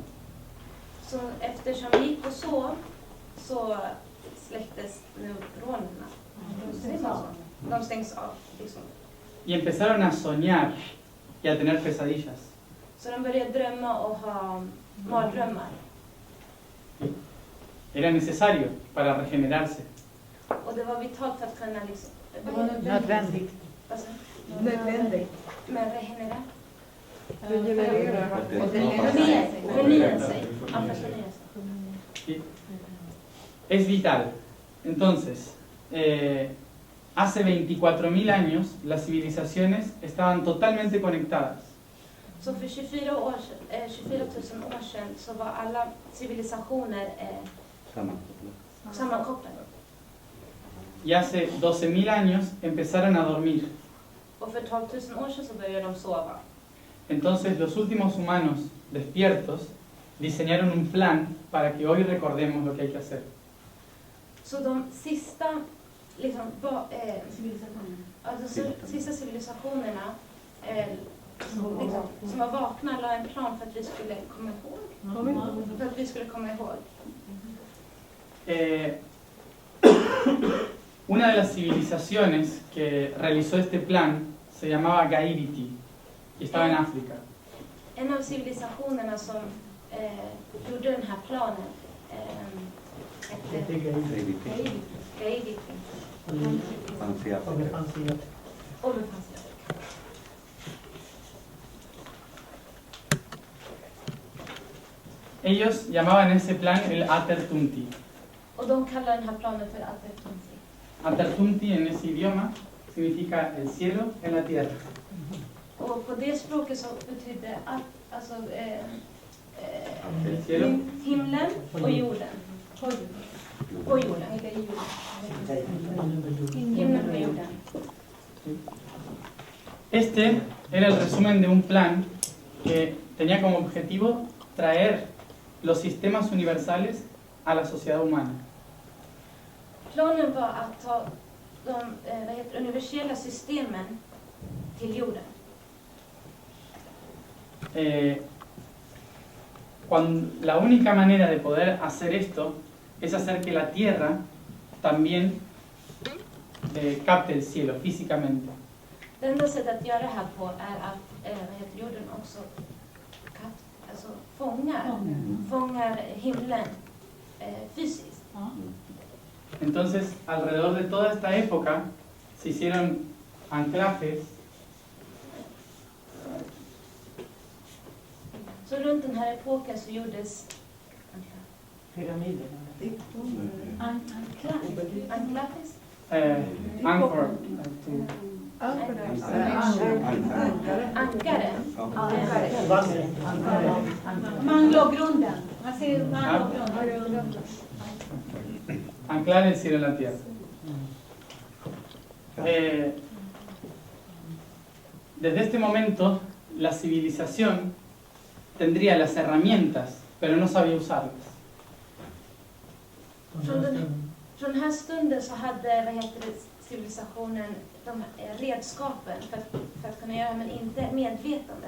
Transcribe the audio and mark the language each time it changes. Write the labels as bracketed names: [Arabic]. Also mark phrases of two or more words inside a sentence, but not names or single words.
[Swedish] Så eftersom vi gick och sov så släcktes neuronerna. De stängs av. Liksom. [Spanish] Y empezaron a soñar y a tener pesadillas. [Swedish] Så de började drömma och ha mardrömmar. [Spanish] Era necesario para regenerarse. [Swedish] Och det var vitalt för att kunna liksom... Nödvändigt. Alltså, Nödvändigt. men regenerera. Förnya sig. [Spanish] ¿Sí? Es vital. Entonces, hace 24.000 años las civilizaciones estaban totalmente conectadas. [Swedish] Så för 24 000 år sedan så var alla civilisationer sammankopplade. [Spanish] Y hace 12.000 años empezaron a dormir. [Swedish] Och för 12 000 år sedan så började de sova. [Spanish] Entonces los últimos humanos despiertos diseñaron un plan para que hoy recordemos lo que hay que hacer. [Swedish] Så de sista, liksom, sista civilisationerna liksom, som var vakna la en plan för att vi skulle komma ihåg. För att vi skulle komma ihåg. [Spanish] Una de las civilizaciones que realizó este plan se llamaba Gairiti y estaba en África. [Swedish] En av civilisationerna som gjorde den här planen hette Gairiti. Och befanns i Afrika. [Spanish] ellos llamaban ese plan el Atertunti. [Swedish] Och de kallar den här planen för Atertunti. [Spanish] Atertunti en ese idioma significa el cielo en la tierra. [Swedish] Och på det språket så betyder alltså, [Spanish] El cielo. [Swedish] himlen och jorden. Och jorden. Himlen och jorden. [Spanish] Este era el resumen de un plan que tenía como objetivo traer los sistemas universales a la sociedad humana. [Swedish] Planen var att ta de universella systemen till jorden. [Spanish] La única manera de poder hacer esto es hacer que la tierra también capte el cielo físicamente. [Swedish] Det enda sättet att göra det här på är att jorden också fångar himlen fysiskt. [Spanish] Entonces, alrededor de toda esta época se hicieron anclajes. [Swedish] Så runt den här epoken så gjordes anclajes. Ankar. Ankare. Man låg grunden. Man säger man låg grunden. [Spanish] Anclar el cielo en la tierra. Desde este momento, la civilización tendría las herramientas, pero no sabía usarlas. [Swedish] Från den här stunden så hade civilisationen de redskapen för att kunna göra men inte medvetandet.